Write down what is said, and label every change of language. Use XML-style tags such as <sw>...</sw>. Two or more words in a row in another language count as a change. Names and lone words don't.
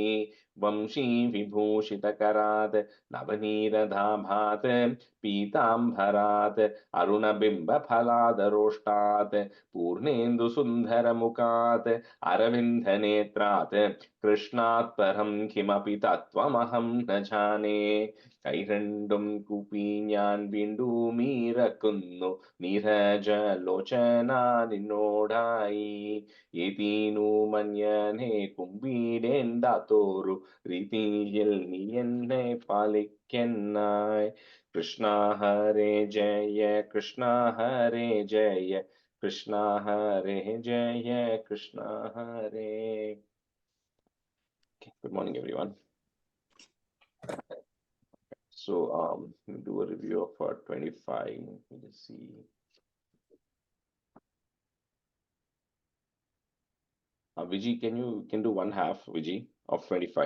<sa>वंशी विभूषितकरात् नवनीरदाभात् पीताम्बरात् अरुणबिम्बफलादरोष्टात् पूर्णेन्दुसुन्दरमुखात् अरविन्दनेत्रात् कृष्णात् परं किमपि तत्त्वमहं न जाने।</sa> <ml>കൈരണ്ടും കൂപ്പി ഞാൻ വീണ്ടുമീറക്കുന്നു നീരജലോചന നിന്നോടായി. ഏതീനു മഞ്ഞനെ കുമ്പിടേണ്ടാത്തോരു രീതിയിൽ നീ എന്നെ പാലിക്കന്നായി.</ml> <sa>കൃഷ്ണ ഹരേ ജയ കൃഷ്ണ ഹരേ ജയ കൃഷ്ണ ഹരേ ജയ കൃഷ്ണ ഹരേ.</sa> <en>Good morning, everyone. So we'll do a review of 25. Let's see. Vijay, can do one half, Vijay, of 25?</en>